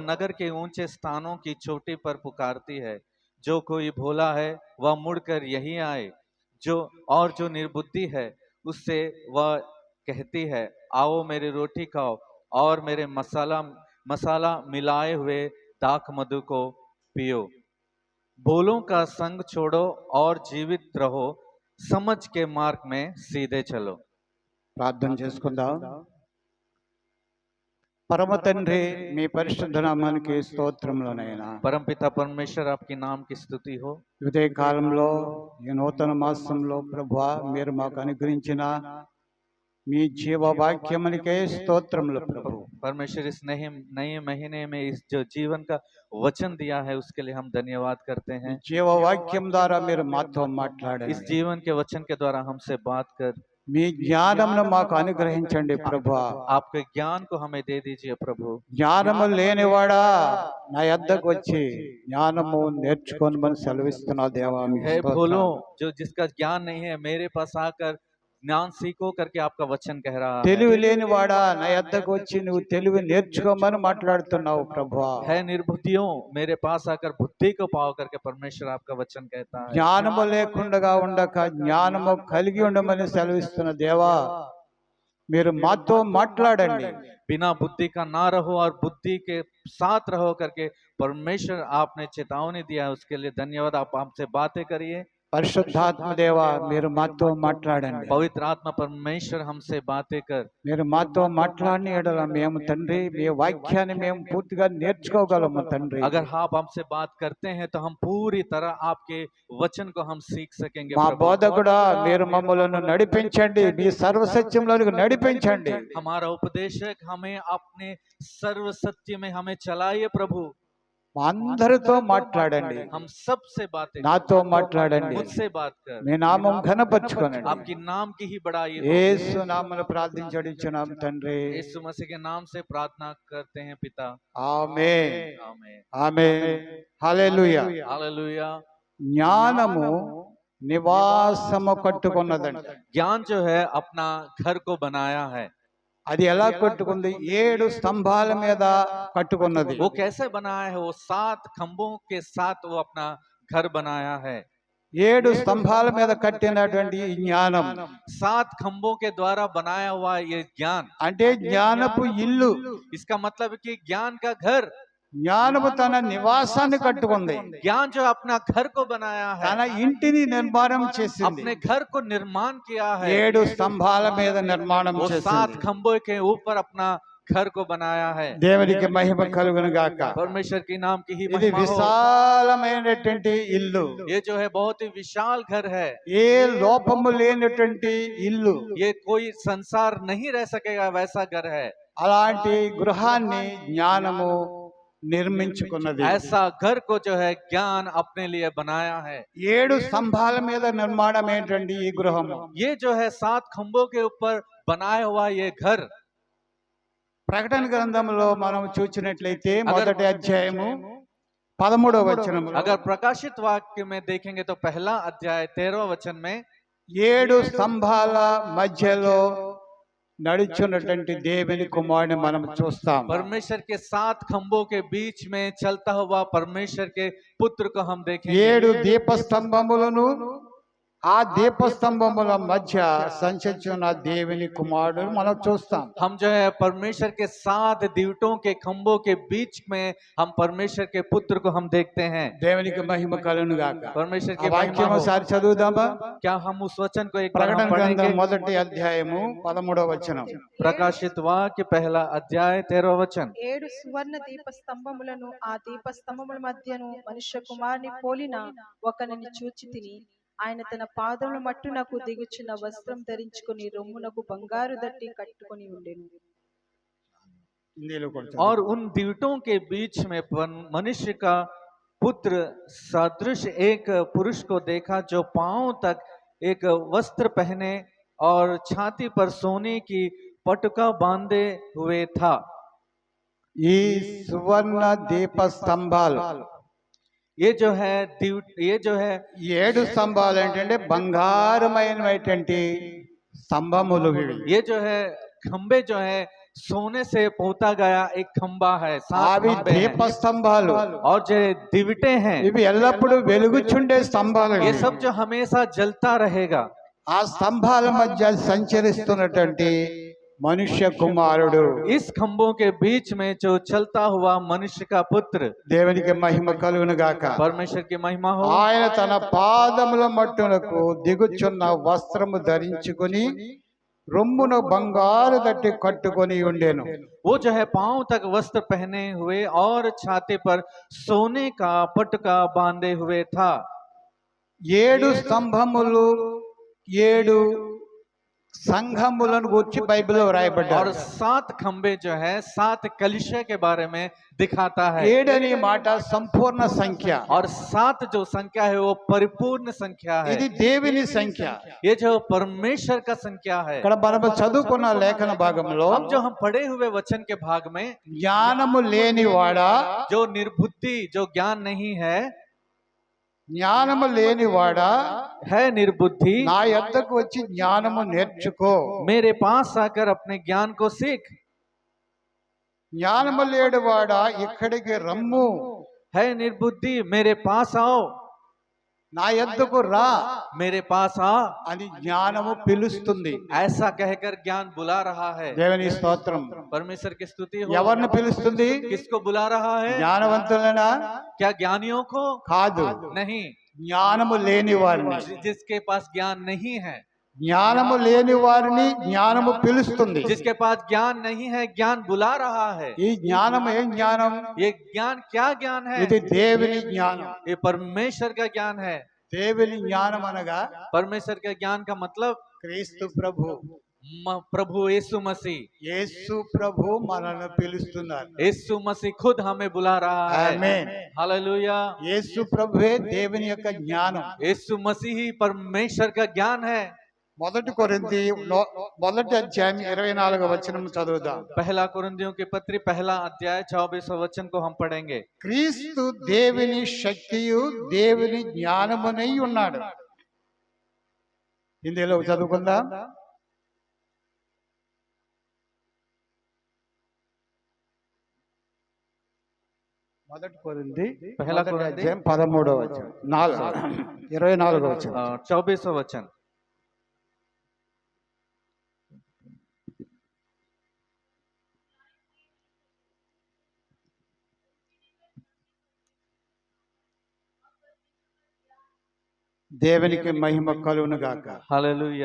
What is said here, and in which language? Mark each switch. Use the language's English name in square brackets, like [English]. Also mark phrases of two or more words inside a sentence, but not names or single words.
[Hindi] नगर के ऊंचे स्थानों की चोटी पर पुकारती है, जो कोई भोला है वह मुड़कर यहीं आए, जो निर्बुद्धि है उससे वह कहती है, आओ मेरी रोटी खाओ और मेरे मसाला मिलाए हुए दाख मधु को पियो, भोलों का संग छोड़ो और जीवित रहो, समझ के मार्ग में सीधे चलो। [Telugu] ప్రార్థన చేసుకుందాం। పరమ తండ్రి, మీ పరిశుద్ధ నామానికి స్తోత్రములనైనా। [Hindi] परमपिता परमेश्वर आपके नाम की स्तुति हो। [Telugu] ఇదే కాలంలో ఈ నూతన మాసంలో ప్రభువా మీరు మాకు అనుగ్రహించిన మీ జీవ వాక్యమునికే స్తోత్రములు ప్రభు। [Hindi] परमेश्वर इस नए महीने में इस जो जीवन का वचन दिया है उसके लिए हम धन्यवाद करते हैं। [Telugu] జీవ వాక్యం ద్వారా మీరు మాతో మాట్లాడండి। [Hindi] इस जीवन के वचन के द्वारा हमसे बात कर [Telugu] మీ జ్ఞానమును మాకు అనుగ్రహించండి ప్రభువా। [Hindi] आपके ज्ञान को हमें दे दीजिए प्रभु। [Telugu] జ్ఞానము లేనివాడా నా యొద్దకు వచ్చి జ్ఞానము నేర్చుకోమని సెలవిస్తున్నా దేవా। [Hindi] है बोलो जो जिसका ज्ञान नहीं है मेरे पास आकर ज्ञान सीखो करके आपका वचन कह रहा है। [Telugu] తెలివి లేనివాడా నా యొద్దకు వచ్చి నువ్వు తెలివి నేర్చుకోమని మాట్లాడుతున్నావు ప్రభువా। [Hindi] है निर्बुद्धियों मेरे पास आकर बुद्धि को पाओ करके परमेश्वर आपका वचन कहता है। [Telugu] జ్ఞానము లేకుండా ఉండక జ్ఞానము కలిగి ఉండమని సెలవిస్తున్న దేవా। మీరు మాతో మాట్లాడండి. [Hindi] बिना बुद्धि का ना रहो और बुद्धि के साथ रहो करके परमेश्वर आपने चेतावनी दिया है, उसके लिए धन्यवाद। आप हमसे बातें करिए। [Telugu] పరిశుద్ధాత్మ దేవ మీరు మాతో మాట్లాడండి. [Hindi] पवित्र आत्मा परमेश्वर हमसे बातें कर। [Telugu] మీరు మాతో మాట్లాడిన ఎడల మేము తండ్రి మీ వాక్యాన్ని మేము పూర్తిగా నేర్చుకోగలము తండ్రి. [Hindi] अगर आप हमसे बात करते हैं तो हम पूरी तरह आपके वचन को हम सीख सकेंगे। [Telugu] మా [Hindi] प्रभु, [Telugu] బోధకుడా మీరు మమ్మలను నడిపించండి, మీ సర్వసత్యంలోనికి నడిపించండి. [Hindi] हमारा उपदेशक हमें अपने सर्व सत्य में हमें चलाइए प्रभु। [Telugu] మా అందరితో మాట్లాడండి, [Hindi] हम सबसे बातें [Telugu] నాతో మాట్లాడండి, [Hindi] मुझसे बात कर, [Telugu] మీ నామం ఘనపరచుకోనండి. [Hindi] आपकी नाम की ही बढ़ाई। [Telugu] యేసు నామమున ప్రార్థించుచున్నాం తండ్రి. [Hindi] यीशु मसीह के नाम से प्रार्थना करते हैं पिता। [Telugu] ఆమేన్ [Hindi] आमीन। [Telugu] ఆమేన్ హల్లెలూయా. [Hindi] हालेलुया। [Telugu] జ్ఞానము నివాసము కట్టుకున్నదండి. [Hindi] ज्ञान जो है अपना घर को बनाया है। [Telugu] అది ఎలా కట్టుకుంది? 7 స్తంభాల మీద కట్టుకున్నది. [Hindi] वो कैसे बनाया है? वो 7 खंभों के साथ वो अपना घर बनाया है। [Telugu] 7 స్తంభాల మీద కట్టినటువంటి ఈ జ్ఞానం [Hindi] 7 खंभों के द्वारा बनाया हुआ ये ज्ञान, [Telugu] అంటే జ్ఞానపు ఇల్లు. [Hindi] इसका मतलब है कि ज्ञान का घर। [Telugu] జ్ఞానము తన నివాసాన్ని కట్టుకుంది, [Hindi] ज्ञान जो अपना घर को बनाया है, [Telugu] తన ఇంటిని నిర్మాణం చేసింది. [Hindi] अपने घर को निर्माण किया है। [Telugu] 7 స్తంభాల మీద నిర్మాణం [Hindi] वो 7 [Telugu] చేసింది. [Hindi] खंभों के ऊपर अपना घर को बनाया है। [Telugu] దేవునికి మహిమ కలుగును గాక. [Hindi] परमेश्वर के नाम की ही [Telugu] ఇది [Hindi] महिमा हो। [Telugu] విశాలమైనటువంటి ఇల్లు, [Hindi] ये जो है बहुत ही विशाल घर है। [Telugu] ఏ లోపము లేనటువంటి ఇల్లు. [Hindi] ये कोई संसार नहीं रह सकेगा वैसा घर है। [Telugu] అలాంటి గృహాన్ని జ్ఞానము నిర్మించుకున్నది. [Hindi] ऐसा घर को जो है ज्ञान अपने लिए बनाया है। [Telugu] 7 స్తంభాల మీద నిర్మాణం ఏంటండి ఈ గృహము? [Hindi] ये जो है 7 खंभों के ऊपर बनाया हुआ ये घर। [Telugu] ప్రకటన గ్రంథంలో మనం చూసినట్లయితే మొదటి అధ్యాయము 13వ వచనము, [Hindi] अगर प्रकाशित वाक्य में देखेंगे तो पहला अध्याय 13वें वचन में [Telugu] 7 స్తంభాల మధ్యలో నడుచున్నటువంటి దేవుని కుమారుని మనం చూస్తాం. [Hindi] परमेश्वर के 7 खंभों के बीच में चलता हुआ परमेश्वर के पुत्र को हम देखेंगे। [Telugu] 7 దీపస్తంభములను ఆ దీపస్తంభముల మధ్య సంచరించిన దేవుని కుమారుడు మనం చూస్తాం. [Hindi] हम जो है परमेश्वर के 7 दीवटों के खंभों के बीच में हम परमेश्वर के पुत्र को हम देखते हैं। [Telugu] దేవునికి మహిమ కలుగును గాక. [Hindi] परमेश्वर [Telugu] ఆ [Hindi] के महिमा [Telugu] వాక్యం [Hindi] हो। [Telugu] ఒకసారి చదువుదామా? [Hindi] क्या हम उस वचन को एक बार [Telugu] ప్రకటన [Hindi] हम [Telugu] గ్రంథం [Hindi] पढ़ेंगे? [Telugu] మొదటి అధ్యాయము 13వ వచనం. [Hindi] प्रकाशित वाक्य पहला अध्याय 13वां वचन। [Telugu] 7 సువర్ణ దీప స్తంభములను ఆ దీప స్తంభముల మధ్యను మనుష్య కుమారుని పోలిన ఒకనిని చూచి తిని, ఆయన తన పాదముల మట్టునకు దిగుచున్న వస్త్రం ధరించుకుని రొమ్మునకు బంగారు దట్టి కట్టుకొని ఉండెను. హిందీలో కూడా [Hindi] और उन दीवटों के बीच में मनुष्य का पुत्र सदृश एक पुरुष को देखा, जो पांव तक एक वस्त्र पहने और छाती पर सोने की पटुका बांधे हुए था। [Telugu] ఈ సువర్ణ దీప స్తంభాలు, [Hindi] ये जो है [Telugu] 7 స్తంభాలు ఏంటంటే బంగారమైనటువంటి స్తంభములు ఇవి. [Hindi] ये जो है खंबे जो है सोने से पोता गया एक खंबा है। [Telugu] 7 అవి [Hindi] खंबे हैं। [Telugu] దీప స్తంభాలు, [Hindi] और जो दिवटे हैं, [Telugu] ఇవి ఎల్లప్పుడూ వెలుగుచుండే స్తంభాలు. [Hindi] ये [Telugu] ఇవి. [Hindi] सब जो हमेशा जलता रहेगा। [Telugu] ఆ స్తంభాల మధ్య సంచరిస్తున్నటువంటి మనుష్య కుమారుడు, [Hindi] इस खंभों के बीच में जो चलता हुआ मनुष्य का पुत्र, [Telugu] దేవునికి మహిమ కలుగును గాక. [Hindi] परमेश्वर की महिमा हो। [Telugu] ఆయన తన పాదముల మట్టునకు దిగుచున్న వస్త్రము ధరించుకుని రొమ్మున బంగారు దట్టి కట్టుకొని ఉండెను. [Hindi] वो जो है पांव तक वस्त्र पहने हुए और छाती पर सोने का पटका बांधे हुए था। [Telugu] 7 స్తంభములు 7 సంఘములను గురించి బైబిల్లో [Hindi] और [Telugu] రాయబడ్డారు. [Hindi] 7 खंबे जो है 7 कलिशा के बारे में दिखाता है। [Telugu] 7 అనే మాట సంపూర్ణ సంఖ్య. [Hindi] और 7 जो संख्या है वो परिपूर्ण संख्या है। [Telugu] ఇది దేవుని సంఖ్య. [Hindi] ये जो परमेश्वर का संख्या है। [Telugu] ఇక్కడ మనం చదువుకున్న లేఖన భాగంలో [Hindi] अब जो हम पढ़े हुए वचन के भाग में, [Telugu] జ్ఞానము లేనివాడా, [Hindi] जो निर्बुद्धि, जो ज्ञान नहीं है, [Telugu] జ్ఞానము లేనివాడా [Hindi] है निर्बुद्धि, [Telugu] నా యొద్దకు వచ్చి జ్ఞానము నేర్చుకో. [Hindi] मेरे पास आकर अपने ज्ञान को सीख। [Telugu] జ్ఞానము లేనివాడా ఇక్కడికి రమ్ము. [Hindi] है निर्बुद्धि, मेरे पास आओ। [Telugu] నా యొద్దకు రా [Hindi] मेरे पास आ, [Telugu] అని జ్ఞానము పిలుస్తుంది. [Hindi] ऐसा कहकर ज्ञान बुला रहा है। [Telugu] దేవుని స్తోత్రం. [Hindi] परमेश्वर की स्तुति हो। [Telugu] ఎవరిని పిలుస్తుంది? [Hindi] किसको बुला रहा है? [Telugu] జ్ఞానవంతులనా? [Hindi] क्या ज्ञानियों को? [Telugu] కాదు, [Hindi] नहीं, [Telugu] జ్ఞానము లేని వారిని. [Hindi] जिसके पास ज्ञान नहीं है। [Telugu] జ్ఞానము లేని వారిని జ్ఞానము పిలుస్తుంది. [Hindi] जिसके पास ज्ञान नहीं है, ज्ञान बुला रहा है। [Telugu] ఈ జ్ఞానం ఏం జ్ఞానం? [Hindi] ये ज्ञान क्या ज्ञान है? [Telugu] ఇది దేవుని జ్ఞానం. [Hindi] ये परमेश्वर का ज्ञान है। [Telugu] దేవుని జ్ఞానం అనగా [Hindi] परमेश्वर के ज्ञान का मतलब [Telugu] క్రీస్తు ప్రభు. [Hindi] प्रभु यीशु मसीह। [Telugu] యేసు ప్రభు మనల్ని పిలుస్తున్నారు. [Hindi] यीशु मसीह खुद हमें बुला रहा है। [Telugu] ఆమేన్. [Hindi] हालेलुया। [Telugu] యేసు ప్రభువే దేవుని యొక్క జ్ఞానం. [Hindi] यीशु मसीह ही परमेश्वर का ज्ञान है। [Telugu] మొదటి కొరింథీ మొదటి అధ్యాయం 24వ వచనం చదువుదాం. [Hindi] पहला कुरिन्थियों की पत्री पहला अध्याय 24वां वचन को हम पढ़ेंगे। [Telugu] క్రీస్తు దేవుని శక్తియు దేవుని జ్ఞానమునై ఉన్నాడు. హిందీలో చదువుకుందాం. మొదటి కొరింథీ [Hindi] పహలా [Telugu] మొదటి కొరింథీ అధ్యాయం 13వ వచనం 24వ వచనం. [Hindi] 24वां वचन। [Telugu] దేవునికి మహిమ కలుగును గాక. [Hindi] हालेलुया।